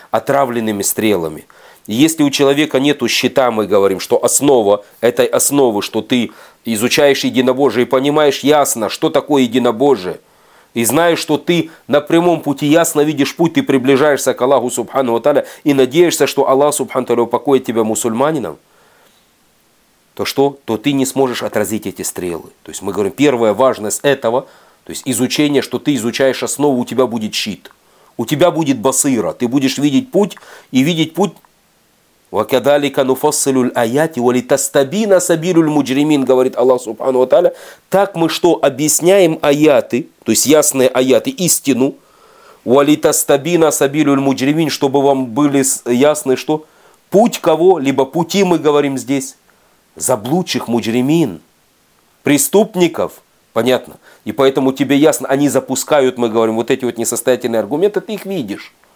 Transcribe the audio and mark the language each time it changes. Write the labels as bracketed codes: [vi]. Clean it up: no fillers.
[ru] Отравленными стрелами. Если у человека нету щита, мы говорим, что основа этой основы, что ты изучаешь единобожие и понимаешь ясно, что такое единобожие, и знаешь, что ты на прямом пути, ясно видишь путь, ты приближаешься к Аллаху Субхану Аталя и надеешься, что Аллах Субхану Аталя упокоит тебя мусульманином, то что? То ты не сможешь отразить эти стрелы. То есть мы говорим, первая важность этого, то есть изучение, что ты изучаешь основу, у тебя будет щит, у тебя будет басыра, ты будешь видеть путь и видеть путь. [ar] وَكَذَلِكَ نُفَصِّلُ الْآيَاتِ وَلِتَسْتَبِينَ سَبِيلُ الْمُجْرِمِينَ, [ru] говорит [ar] Аллах Субхану ва Тааля. [ru] Так мы что, объясняем аяты, то есть ясные аяты, истину, [ar] وَلِتَسْتَبِينَ سَبِيلُ الْمُجْرِمِينَ, [ru] чтобы вам были ясны, что путь кого, либо пути, мы говорим здесь, заблудших муджримин, преступников, понятно, и поэтому тебе ясно, они запускают, мы говорим, вот эти вот несостоятельные аргументы, ты их видишь.